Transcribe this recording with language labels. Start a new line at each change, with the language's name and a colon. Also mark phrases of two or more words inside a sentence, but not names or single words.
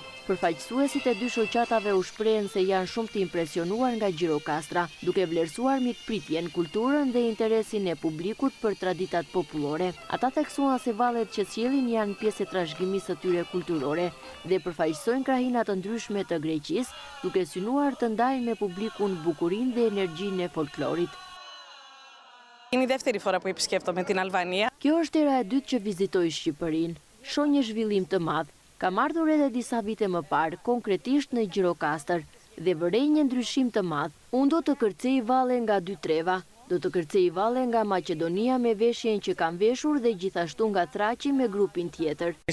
Albanian: Përfaqësuesit e dy shoqatave u shprehen se janë shumë të impresionuar nga Gjirokastra, duke vlerësuar mikpritjen, kulturën dhe interesin e publikut për traditat popullore. Ata theksuan se vallet që sjellin janë pjesë e trashëgimisë së tyre kulturore dhe përfaqësojnë krahina të ndryshme të Greqisë, duke synuar të ndajnë me publikun bukurinë dhe energjinë e folklorit.
Greek: Είναι η δεύτερη φορά που επισκέπτομαι την Αλβανία.
Albanian: Kjo është era e dytë që vizitoj Shqipërinë. Shoh një zhvillim të madh. Kam ardhur edhe disa vite më parë, konkretisht në Gjirokastër, dhe vërej një ndryshim të madh. Unë do të kërcej valle nga dy treva. Do të kërcej valle nga Maqedonia me veshjen që kam veshur dhe gjithashtu nga Thraqi me grupin tjetër.